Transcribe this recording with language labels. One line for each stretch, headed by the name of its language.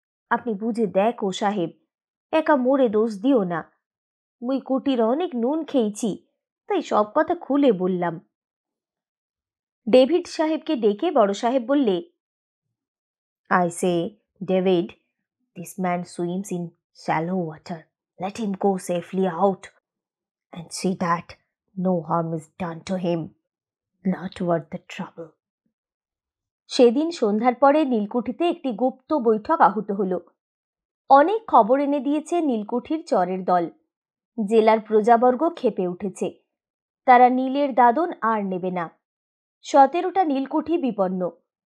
Bangla: আপনি বুঝে দেখো সাহেব, একা মোরে দোষ দিও না। মুই কুটির অনেক নুন খেয়েছি, তাই সব কথা খুলে বললাম। ডেভিড সাহেবকে ডেকে বড় সাহেব বললে,
English: I say David, this man swims in shallow water. Let him go safely out and see that no harm is done to him. Not worth the trouble.
Bangla: সেদিন সন্ধ্যার পরে নীলকুঠিতে একটি গুপ্ত বৈঠক আহুত হলো। অনেক খবর এনে দিয়েছে নীলকুঠির চরের দল। জেলার প্রজাবর্গ ক্ষেপে উঠেছে। তারা নীলের দাদন আর নেবে না। 17টা নীলকুঠি বিপন্ন।